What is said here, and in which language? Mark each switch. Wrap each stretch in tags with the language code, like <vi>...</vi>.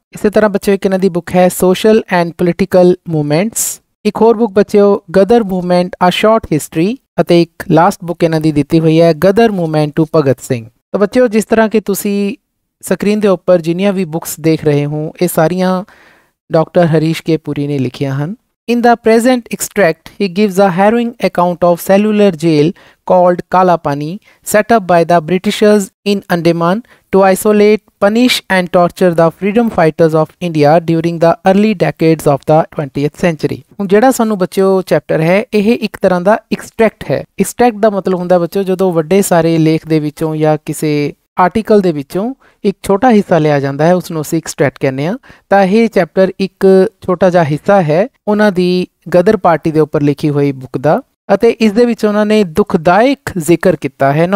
<pa>ਇਸੇ ਤਰ੍ਹਾਂ ਬੱਚਿਓ ਇੱਕ ਇਹਨਾਂ ਦੀ ਬੁੱਕ ਹੈ ਸੋਸ਼ਲ ਐਂਡ ਪੋਲੀਟੀਕਲ ਮੂਵਮੈਂਟਸ। ਇੱਕ ਹੋਰ ਬੁੱਕ ਬੱਚਿਓ ਗਦਰ ਮੂਵਮੈਂਟ ਆ ਸ਼ਾਰਟ ਹਿਸਟਰੀ ਅਤੇ ਇੱਕ ਲਾਸਟ ਬੁੱਕ ਇਹਨਾਂ ਦੀ ਦਿੱਤੀ ਹੋਈ ਹੈ ਗਦਰ ਮੂਵਮੈਂਟ ਟੂ ਭਗਤ ਸਿੰਘ। ਤਾਂ ਬੱਚਿਓ, ਜਿਸ ਤਰ੍ਹਾਂ ਕਿ ਤੁਸੀਂ ਸਕਰੀਨ ਦੇ ਉੱਪਰ ਜਿੰਨੀਆਂ ਵੀ ਬੁੱਕਸ ਦੇਖ ਰਹੇ ਹੋ ਇਹ ਸਾਰੀਆਂ ਡਾਕਟਰ ਹਰੀਸ਼ ਕੇ ਪੁਰੀ ਨੇ ਲਿਖੀਆਂ ਹਨ।</pa> <en>In the present extract, he gives a harrowing account of cellular jail called Kala Pani, set up by the Britishers in Andaman to isolate, punish and torture the freedom fighters of India during the early decades of the 20th century।</en> <pa>ਹੁਣ ਜਿਹੜਾ ਸਾਨੂੰ ਬੱਚਿਓ chapter ਹੈ ਇਹ ਇੱਕ ਤਰ੍ਹਾਂ ਦਾ extract ਹੈ। Extract ਦਾ ਮਤਲਬ ਹੁੰਦਾ ਬੱਚਿਓ ਜਦੋਂ ਵੱਡੇ ਸਾਰੇ ਲੇਖ ਦੇ ਵਿੱਚੋਂ ਜਾਂ ਕਿਸੇ ਆਰਟੀਕਲ ਦੇ ਵਿੱਚੋਂ ਇੱਕ ਛੋਟਾ ਹਿੱਸਾ ਲਿਆ ਜਾਂਦਾ ਹੈ, ਉਸਨੂੰ ਅਸੀਂ ਐਕਸਟ੍ਰੈਕਟ ਕਹਿੰਦੇ ਹਾਂ। ਤਾਂ ਇਹ ਚੈਪਟਰ ਇੱਕ ਛੋਟਾ ਜਿਹਾ ਹਿੱਸਾ ਹੈ ਉਹਨਾਂ ਦੀ ਗਦਰ ਪਾਰਟੀ ਦੇ ਉੱਪਰ ਲਿਖੀ ਹੋਈ ਬੁੱਕ ਦਾ ਅਤੇ ਇਸ ਦੇ ਵਿੱਚ ਉਹਨਾਂ ਨੇ ਦੁਖਦਾਇਕ ਜ਼ਿਕਰ ਕੀਤਾ ਹੈ।</pa>